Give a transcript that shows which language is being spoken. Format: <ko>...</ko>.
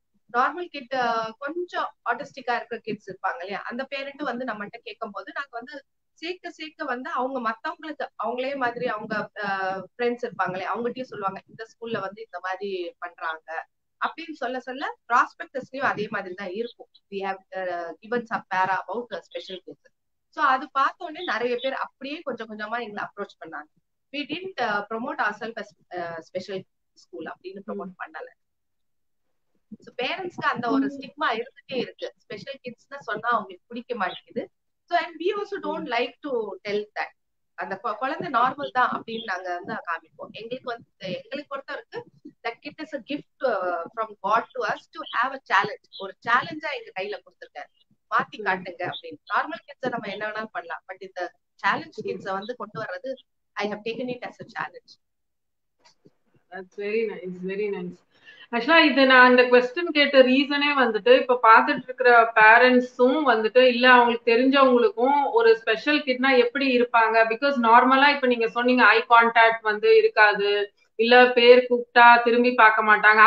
<ta>Normal kit கொஞ்சம் ஆட்டிஸ்டிக்கா இருக்கிற kids இருப்பாங்க இல்லையா, அந்த பேரண்ட் வந்து நம்மகிட்ட கேட்கும் போது நாங்க வந்து சேர்க்க சேர்க்க வந்து அவங்க மத்தவங்களுக்கு அவங்களே மாதிரி அவங்க ஃப்ரெண்ட்ஸ் இருப்பாங்களே அவங்ககிட்டயும் சொல்லுவாங்க, இந்த ஸ்கூல்ல வந்து இந்த மாதிரி பண்றாங்க அப்படின்னு சொல்ல சொல்ல ப்ராஸ்பெக்டஸ்லயும் அதே மாதிரி தான் இருக்கும்.</ta> <en>we have given some para about special cases.</en> <ta>So அது பார்த்த உடனே நிறைய பேர் அப்படியே கொஞ்சம் கொஞ்சமா எங்களை அப்ரோச் பண்ணாங்க.</ta> <en>we didn't promote ourselves as special school</en> <ta>அப்படின்னு ப்ரொமோட் பண்ணல. சோ பேரண்ட்ஸ்க்கு அந்த ஒரு ஸ்டிக்மா இருந்துட்டே இருக்கு, ஸ்பெஷல் கிட்ஸ்னா சொன்னா அவங்களுக்கு பிடிக்க மாட்டேங்குது.</ta> <en>so and we also don't like to tell that</en> <ta>அந்த குழந்தை நார்மல் தான் அப்படின்னு நாங்க வந்து காமிப்போம். எங்களுக்கு வந்து எங்களுக்கு பொறுத்த வரைக்கும்</ta> <en>that kid is a gift from God to us to have a challenge.</en> <ta>ஒரு சேலஞ்சா எங்க கையில கொடுத்துருக்காரு, மாத்தி காட்டுங்க அப்படின்னு. நார்மல் கிட்ஸ நம்ம என்ன வேணாலும் பண்ணலாம், பட் இந்த சேலஞ்ச் கிட்ஸ வந்து கொண்டு வர்றது</ta> <en>I have taken it as a challenge. That's very nice, very nice.</en> <ta>ஆக்சுவலா இது நான் இந்த கொஸ்டின் கேட்ட ரீசனே வந்துட்டு இப்ப பாத்துட்டு இருக்கிற பேரண்ட்ஸும் வந்துட்டு இல்ல அவங்களுக்கு தெரிஞ்சவங்களுக்கும் ஒரு ஸ்பெஷல் கிட்னா எப்படி இருப்பாங்க, பிகாஸ் நார்மலா இப்ப நீங்க சொன்னீங்க ஐ கான்டாக்ட் வந்து இருக்காது, இல்ல பேர் கூப்பிட்டா திரும்பி பார்க்க மாட்டாங்க.</ta>